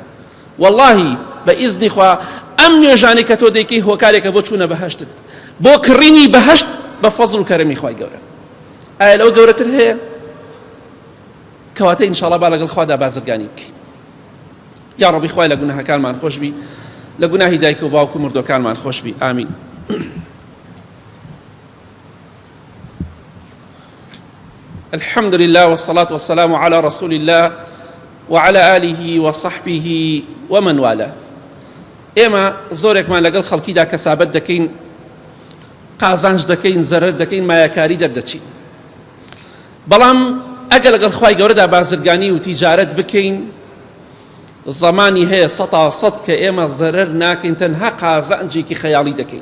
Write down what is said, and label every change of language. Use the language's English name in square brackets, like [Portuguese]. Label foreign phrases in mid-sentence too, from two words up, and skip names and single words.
[Central Kurdish] واللهی بە ئیزنی خوا ئەم نوێژانەی کە تۆ دەیکەی هۆکارێکە بۆ چوونە بەهەشتت، بۆ کڕینی بەهەشت بە فەزڵ و کەرەمی خوای گەورە. ئایا لەو گەورەتر هەیە؟ کەواتە ئینشاڵڵا با لەگەڵ خوادا بازرگانی بکەین. یا ڕەبی خوای لە گوناهەکانمان خۆشبی، لە گوناهی دایک و باوک و مردوەکانمان خۆشبی. ئامین. [Arabic] الحمد لله والصلاة والسلام على رسول الله وعلى آله وصحبه ومن والاه. [Central Kurdish] ئێمە زۆرێکمان لەگەڵ خەڵکیدا کەسابەت دەکەین، قازانج دەکەین، زەرەر دەکەین، مایەکاری دەردەچین. بەڵام ئەگەر لەگەڵ خوای گەورەدا بازرگانی و تیجارەت بکەین، زمانی هەیە 100% کە ئێمە زەرەر ناکەین، تەنها قازانجێکی خەیاڵی دەکەین.